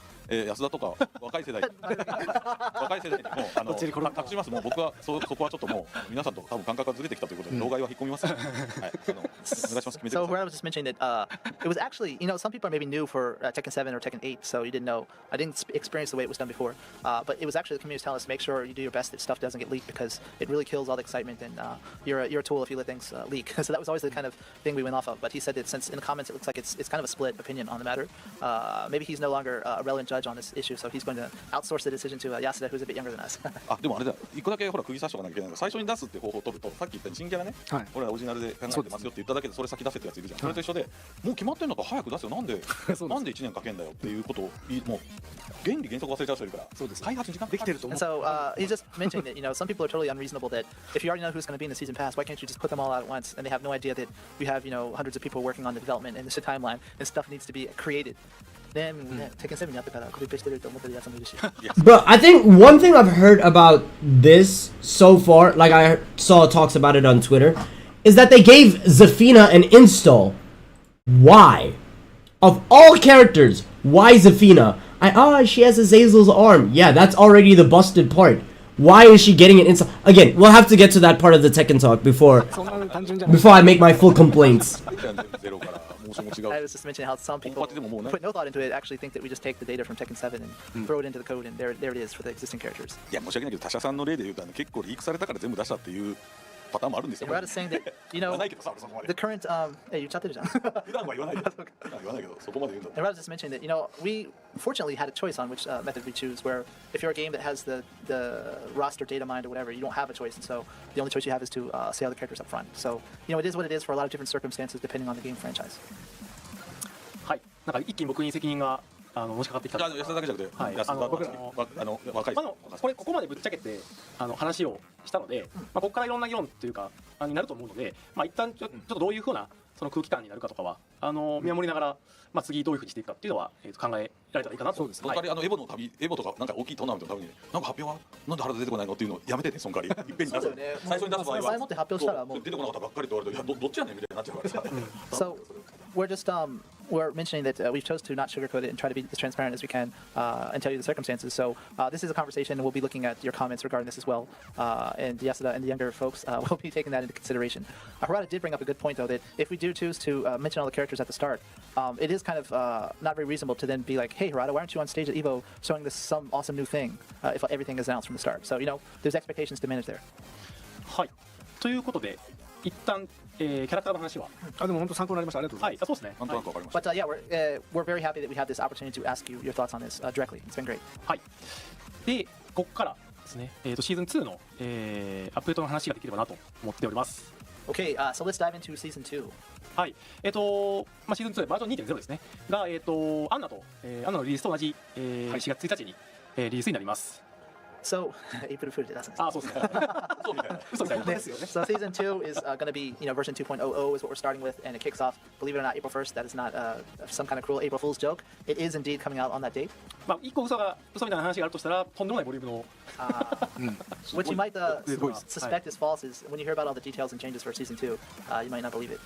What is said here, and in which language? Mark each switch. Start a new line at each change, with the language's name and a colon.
Japanese: 安田とか若い世代にも託します。もう僕はそこはちょっともう皆さんと多分感覚がずれてきたということで、老害は引っ込みます。はい、お願いします。
English: So where I was just mentioning that it was actually, you know, some people are maybe new for Tekken 7 or Tekken 8, so you didn't know. I didn't experience the way it was done before, but it was actually the community telling us to make sure you do your best that stuff doesn't get leaked because it really kills all the excitement and you're a tool if you let things leak. So that was always the kind of thing we went off of. But he said that since in the comments it looks like it's kind of a split opinion on the matter. Maybe he's no longer a relevant judge on this issue, so he's going to outsource the decision to Yasuda, who's a bit younger than us.
Japanese: あ、でもあれだ。一個だけほら釘刺しておかなきゃいけないのが最初に出すって方法を取ると、さっき言ったように新キャラね。俺らオリジナルで考えてますよって言っただけでそれ先出せってやついるじゃん。それと一緒で、もう決まってんのか早く出すよ。なんで1年かけんだよっていうことをもう原理原則忘れちゃう人いるから。そうです。開発に時間できてると思う。
English: And so he's just mentioning that, you know, some people are totally unreasonable that if you already know who's going to be in the season pass, why can't you just put them all out at once? And they have no idea that you have, you know, hundreds of people working on the development and there's a timeline and stuff needs to be created. Then
Japanese: Tekken 7 やってからコピペしてると思ってるやつもいるし。
English: But I think one thing I've heard about this so far, like I saw talks about it on Twitter, is that they gave Zafina an install. Why? Of all characters, why Zafina? She has Azazel's arm. Yeah, that's already the busted part. Why is she getting an install? Again, we'll have to get to that part of the Tekken talk before I make my full complaints. I was just mentioning how some people put no thought into it, actually think that we just take the data from Tekken 7 and throw it into the code, and there it is for the existing characters.
Japanese: いや申し訳ないけど他社さんの例で言うと結構リークされたから全部出したっていうパターンもあるんですよ。
English: Murata is saying that, you
Japanese: 言
English: know,
Japanese: わないけどさ、俺そこま
English: the
Japanese: で。
English: current, hey, you chatted it down.
Japanese: 普段は言わないけど、普段は言わないけど、そこまで言うんだったら。
English: And Rob just mentioned that, you know, we fortunately had a choice on which method we choose, where if you're a game that has the roster data mined or whatever, you don't have a choice, and so the only choice you have is to say all the characters up front. So, you know, it is what it is for a lot of different circumstances depending on the game franchise.
Japanese: はい、なんか一気に僕に責任がのしかかってきたんです安田だけじゃなくて、はい安田僕ら若いまあここまでぶっちゃけて話をしたので、まあ、ここからいろんな議論というかになると思うので、まあ、一旦ちょっとどういうふうなその空気感になるかとかは見守りながら、まあ、次どういうふうにしていくかっていうのは、考えられたらいいかなと。そうです、その代わりエボの旅、エボとかなんか大きいトーナメントのためになんか発表はなんで原田出てこないのっていうのをやめてね、その代わりいっぺんに出す、最初に出す場合は前もって発表したらもう出てこなかったばっかりって言われると、いやどっちやねんみたいになっちゃうからさ。
English: So we're just we're mentioning that we chose to not sugarcoat it and try to be as transparent as we can and tell you the circumstances. So this is a conversation, and we'll be looking at your comments regarding this as well. And Yasuda and the younger folks will be taking that into consideration. Harada did bring up a good point, though, that if we do choose to mention all the characters at the start, it is kind of not very reasonable to then be like, hey, Harada, why aren't you on stage at EVO showing this some awesome new thing if everything is announced from the start? So, you know, there's expectations to manage there.
Japanese: はい、ということで一旦、キャラクターの話はでも本当参考になりました。ありがとうございます。そうですね。なんとなくわかりまし
English: But
Japanese: た。
English: yeah, we're very happy that we had this opportunity to ask you your thoughts on this directly. It's been great.
Japanese: はい。で、ここからですね、シーズン2の、アップデートの話ができればなと思っております。
English: Okay, so let's dive into season 2.
Japanese: はい。まあシーズン2バージョン 2.0 ですね。がアンナのリリースと同じ、4月1日に、リリースになります。
English: So, April Fool's Day, that's
Japanese: そうですね。嘘みたいなですよね。
English: So season 2 is going to be, you know, version 2.00 is what we're starting with, and it kicks off, believe it or not, April 1st. That is not some kind of cruel April Fool's joke. It is indeed coming out on that date.
Japanese: まあ一個嘘みたいな話があるとしたらとんでもないボリュームの。
English: What you might suspect is false is when you hear about all the details and changes for season 2, you might not believe it.